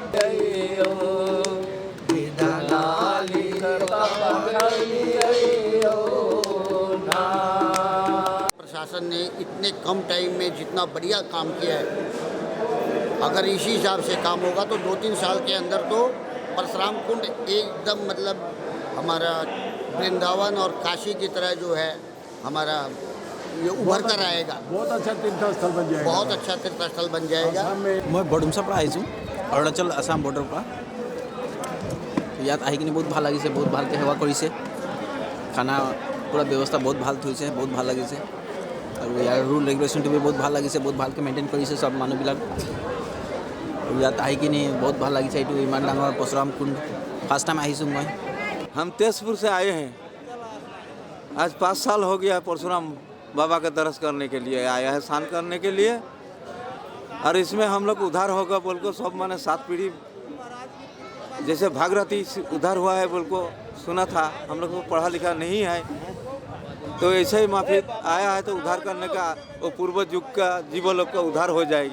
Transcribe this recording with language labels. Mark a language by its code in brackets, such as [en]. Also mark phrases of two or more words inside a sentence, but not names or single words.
[hi] प्रशासन ने इतने कम टाइम में जितना बढ़िया काम किया है, अगर इसी हिसाब से काम होगा तो 2-3 साल के अंदर तो परशुराम कुंड एकदम मतलब हमारा वृंदावन और काशी की तरह जो है हमारा ये उभर कर आएगा। बहुत अच्छा तीर्थस्थल बन जाएगा। बहुत अच्छा तीर्थस्थल बन जाएगा। [as] मैं বৰডুমচাৰ পৰা আহিছোঁ, অৰুণাচল আসাম বৰ্ডাৰৰ পৰা। ইয়াত আহি কিনে বহুত ভাল লাগিছে, বহুত ভালকৈ সেৱা কৰিছে, খানা পুৰা ব্যৱস্থা বহুত ভাল থৈছে, বহুত ভাল লাগিছে। আৰু ইয়াৰ [en] rule regulation [as] বহুত ভাল লাগিছে, বহুত ভালকৈ মেইনটেইন কৰিছে চব মানুহবিলাক। আৰু ইয়াত আহি কিনে বহুত ভাল লাগিছে, এইটো ইমান ডাঙৰ পৰশুৰাম কুণ্ড [en] first time [as] আহিছোঁ মই। [hi] हम तेजपुर से आए हैं, आज 5 साल हो गया परशुराम बाबा का दर्शन करने के लिए आया है, स्नान करने के लिए। और इसमें हम लोग उद्धार होगा बोल को सब माने 7 पीढ़ी जैसे भागीरथी उद्धार हुआ है बोल को सुना था, हम लोग को पढ़ा लिखा नहीं है, तो ऐसे ही माफी आया है तो उद्धार करने का वो पूर्वज युग का जीवों लोग का उद्धार हो जाएगी।